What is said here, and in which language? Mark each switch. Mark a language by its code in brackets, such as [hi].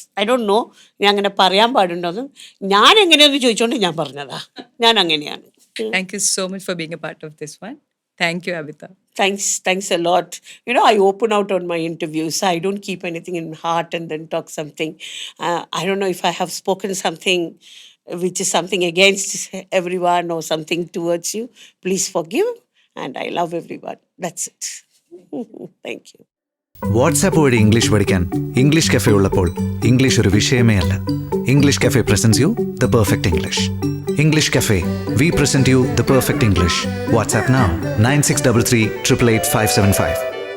[en] I don't know [ml] ഞാൻ അങ്ങനെ പറയാൻ പാടുണ്ടോന്ന്. ഞാൻ എങ്ങനെയൊന്ന് ചോദിച്ചോണ്ട് ഞാൻ പറഞ്ഞതാ. ഞാൻ അങ്ങനെയാണ്. [en] Thank you so much for being a part of this one. Thank you, Abita. Thanks a lot. I open out on my interviews. I don't keep anything in heart and then talk something. I don't know if I have spoken something which is something against everyone or something towards you. Please forgive. And I love everyone. That's it. Thank you. [ml] WhatsApp വഴി English പഠിക്കാൻ English cafe ഉള്ളപ്പോൾ English ഒരു വിഷയമേ അല്ല. [en] English cafe presents you the perfect English. English Cafe, we present you the perfect English. WhatsApp now 9633 888 575.